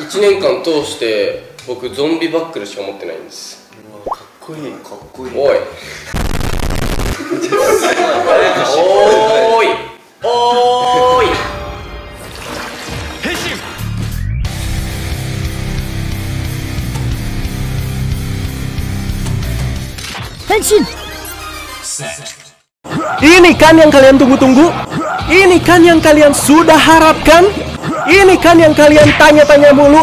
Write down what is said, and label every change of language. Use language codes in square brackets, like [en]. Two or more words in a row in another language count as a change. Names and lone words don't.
[ja] 1 年間通して僕ゾンビバックルしか持ってないんです。かっこいい。かっこいい。おいおーいおーい変身。 Henshin! [id] Ini kan yang kalian tunggu-tunggu? Ini kan yang kalian sudah harapkan? Ini kan yang kalian tanya-tanya mulu?